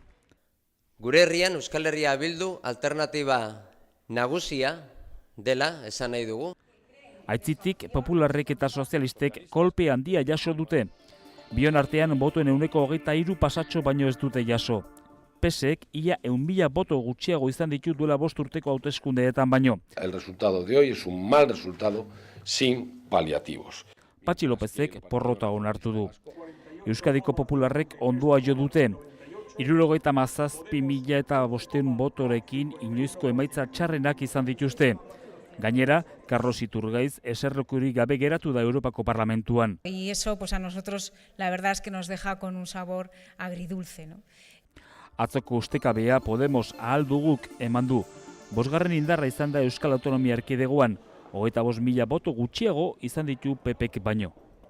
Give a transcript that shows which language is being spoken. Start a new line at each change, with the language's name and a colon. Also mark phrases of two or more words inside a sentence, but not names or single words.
Basque: Gure herrian Euskal Herria Bildu alternatiba nagusia dela esan nahi dugu. Aitzitik popularrek eta sozialistek kolpe handia jaso dute. Bion artean botoen 23 pasatxo baino ez dute jaso. PSek ia 100.000 boto gutxiago izan ditu duela 5 urteko hauteskundeetan baino.
Spanish: El resultado de hoy es un mal resultado sin paliativos.
Basque: Patxi Lopezek porrota onartu du. Euskadiko popularrek ondoa jo dute. 77.500 botorekin inoizko emaitza txarrenak izan dituzte. Gainera, Carlos Iturgaiz eserlekurik gabe geratu da Europako Parlamentuan.
Spanish: Y eso pues a nosotros la verdad es que nos deja con un sabor agridulce, ¿no?
Basque: Atzoko ustekabea Podemos ahal duguk eman du. 5. indarra izan da Euskal Autonomia Erkidegoan, 25.000 boto gutxiago izan ditu PPek baino.